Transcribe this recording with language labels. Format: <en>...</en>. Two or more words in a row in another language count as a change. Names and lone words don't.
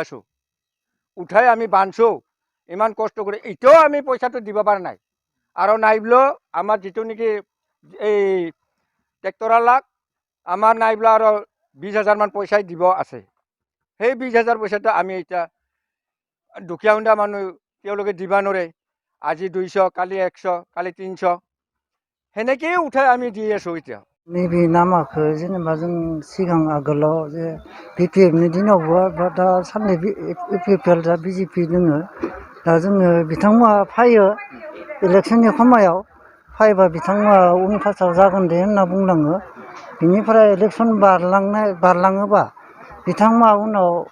<as>উঠাই আমি বান্ধছোঁ ইমান কষ্ট কৰি এতিয়াও আমি পইচাটো দিব পৰা নাই আৰু নাইবলেও আমাৰ যিটো নেকি এই ট্ৰেক্টৰৱালাক আমাৰ নাইবলা আৰু 20,000 মান পইচাই দিব আছে সেই 20,000 পইচাটো আমি এতিয়া দুখীয়া हुंडा মানুহ তেওঁলোকে দিব নোৱাৰে আজি 200 কালি 100 কালি 300 সেনেকেই উঠাই আমি দি আছোঁ এতিয়া</as> <brx>नैबे लामाखौ जेनेबा जों सिगां आगोलाव जे बिपिएफनि दिनावबो बा दा साननै इउपिपिएल दा बिजेपि दोङो दा जोङो बिथांमोना फैयो इलेक्सननि समायाव फैबा बिथांमोना उनफासाव जागोन दे होनना बुंलाङो बिनिफ्राय इलेक्सन बारलाङोबा बिथांमोना उनाव</brx>